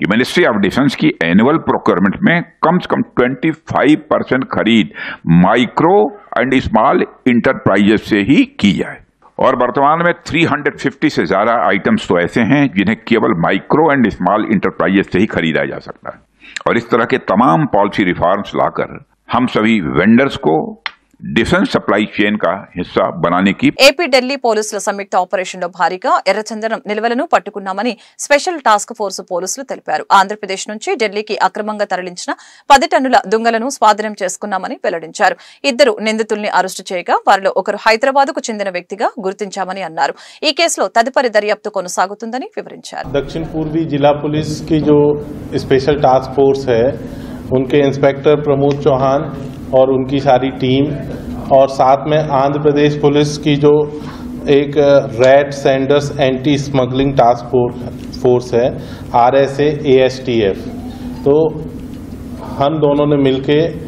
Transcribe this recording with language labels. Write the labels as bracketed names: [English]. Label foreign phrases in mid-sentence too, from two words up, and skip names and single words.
[Hindi] मिनिस्ट्री ऑफ डिफेंस की [English] annual procurement [Hindi] में कम से कम 25% खरीद [English] micro and small enterprises [Hindi] से ही की जाए और वर्तमान में 350 से ज्यादा आइटम्स तो ऐसे हैं जिन्हें केवल माइक्रो एंड स्मॉल इंटरप्राइजेस से ही खरीदा जा सकता है और इस तरह के तमाम [English] policy reforms [Hindi] लाकर हम सभी वेंडर्स को [English] defence supply chain [Hindi] का हिस्सा बनाने की [Telugu] ఏపీ ఢిల్లీ పోలీసుల సంయుక్త ఆపరేషన్ లో భారీగా ఎర్రచందనం నిల్వలను పట్టుకున్నామని [English] special task force [Telugu] పోలీసులు తెలిపారు ఆంధ్రప్రదేశ్ నుంచి ఢిల్లీకి అక్రమంగా తరలించిన 10 టన్నుల దుంగలను స్వాధీనం చేసుకున్నామని వెల్లడించారు ఇద్దరు నిందితుల్ని అరెస్టు చేయగా వారిలో ఒకరు హైదరాబాద్ కు చెందిన వ్యక్తిగా గుర్తించామని అన్నారు ఈ కేసులో తదుపరి దర్యాప్తు కొనసాగుతుందని వివరించారు [Hindi] दक्षिण पूर्वी जिला पुलिस की जो [English] special task force [Hindi] है उनके इंस्पेक्टर प्रमोद चौहान और उनकी सारी टीम और साथ में आंध्र प्रदेश पुलिस की जो एक [English] red sanders anti smuggling task force [Hindi] है RSA ASTF तो हम दोनों ने मिलके